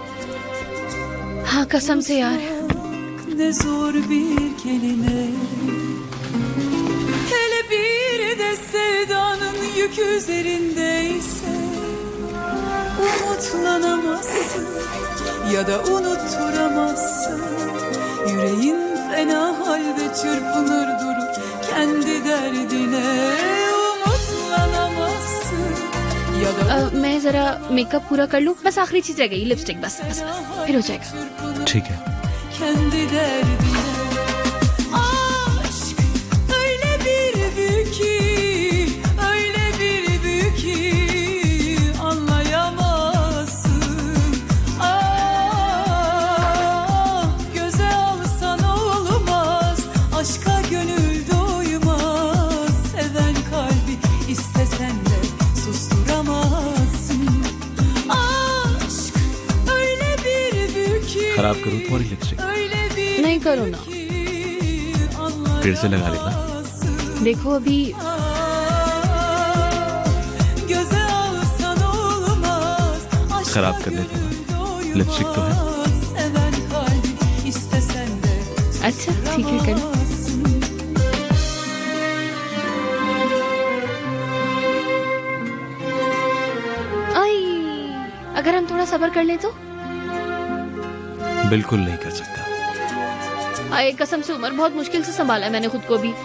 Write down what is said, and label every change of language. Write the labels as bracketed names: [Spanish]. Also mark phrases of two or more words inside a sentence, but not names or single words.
[Hindi] हाँ कसम से यार। [Turkish] Ne zor bir kelime. Hele bir de sevdanın yükü üzerindeyse umutlanamazsın ya da unutturamazsın. Yüreğin fena halde çırpınır durur kendi derdine. Umutlanamazsın ya da [Hindi] मैं जरा मेकअप पूरा कर लूँ, बस आखिरी चीज रह गई, लिपस्टिक, बस बस फिर हो जाएगा। ठीक है। [Turkish] kendi derdine. Aşk öyle bir büyük ki, öyle bir büyük ki anlayamazsın. Göze alsan olmaz, aşka gönül doymaz. Seven kalbi istesen de susturamazsın. Aşk öyle bir büyük ki, [Hindi] खराब करूँ तुम्हारी लिपस्टिक? [Turkish] öyle bir [Hindi] नहीं करो ना। फिर से लगा लेना। देखो अभी [Turkish] Göze alsan olmaz, aşka [Hindi] खराब कर लेते हैं। [Turkish] gönül [Hindi] लिपस्टिक तो है। [Turkish] doymaz. Seven kalbi istesen de [Hindi] अच्छा ठीक है कर लो। [Turkish] susturamazsın. [Hindi] आई, अगर हम थोड़ा सब्र कर ले तो। बिल्कुल नहीं कर सकता। आए कसम से उमर, बहुत मुश्किल से संभाला है मैंने खुद को भी।